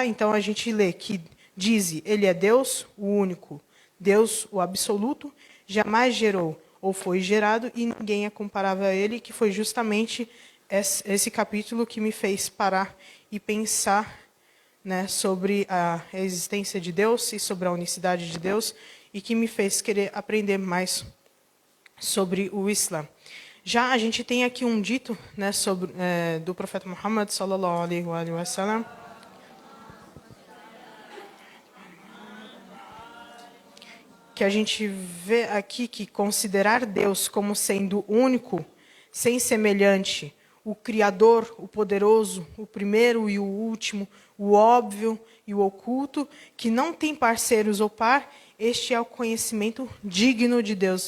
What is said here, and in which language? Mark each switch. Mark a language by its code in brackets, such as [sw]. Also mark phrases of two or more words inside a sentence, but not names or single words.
[pt] então a gente lê que diz, ele é Deus, o único, Deus, o absoluto, jamais gerou ou foi gerado e ninguém é comparável a ele, que foi justamente esse capítulo que me fez parar e pensar, né, sobre a existência de Deus e sobre a unicidade de Deus, e que me fez querer aprender mais sobre o Islã. Já a gente tem aqui um dito, né, do profeta Muhammad [ar] sallallahu alaihi wa sallam, [pt] que a gente vê aqui que considerar Deus como sendo único, sem semelhante, o Criador, o poderoso, o primeiro e o último, o óbvio e o oculto, que não tem parceiros ou par, este é o conhecimento digno de Deus.